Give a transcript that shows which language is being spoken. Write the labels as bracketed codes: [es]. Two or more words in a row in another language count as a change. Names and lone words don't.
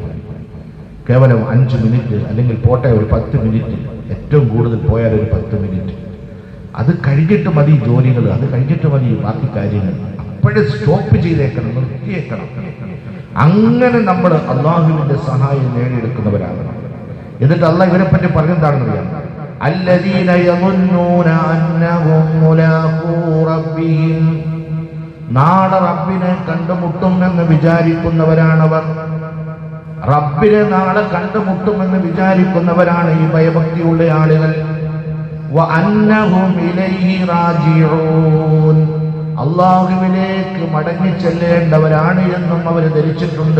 [ml] കേവലം 5 മിനിറ്റ് അല്ലെങ്കിൽ പോട്ടെ ഒരു 10 മിനിറ്റ്, ഏറ്റവും കൂടുതൽ പോയാൽ ഒരു 10 മിനിറ്റ്, അത് കഴിഞ്ഞിട്ട് മതി ജോലികൾ, അത് കഴിഞ്ഞിട്ട് മതി ബാക്കി കാര്യങ്ങൾ. അപ്പോഴേ സ്റ്റോപ്പ് ചെയ്തേക്കണം, നിർത്തിയേക്കണം. അങ്ങനെ നമ്മൾ അള്ളാഹുവിന്റെ സഹായം നേടിയെടുക്കുന്നവരാകണം. എന്നിട്ട് അള്ളാഹ് ഇവരെ പറ്റി പറഞ്ഞെന്താണെന്നറിയാം, [ar] الذين يظنون أنهم ملاقو ربهم, [ml] നാളെ റബ്ബിനെ കണ്ടുമുട്ടുമെന്ന് വിചാരിക്കുന്നവരാണവർ. റബ്ബിനെ നാളെ കണ്ടുമുട്ടുമെന്ന് വിചാരിക്കുന്നവരാണ് ഈ ഭയഭക്തിയുള്ള ആളുകൾ. [ar] وأنهم إليه راجعون, [ml] അല്ലാഹുവിലേക്ക് മടങ്ങി ചെല്ലേണ്ടവരാണ് എന്നും അവർ ധരിച്ചിട്ടുണ്ട്.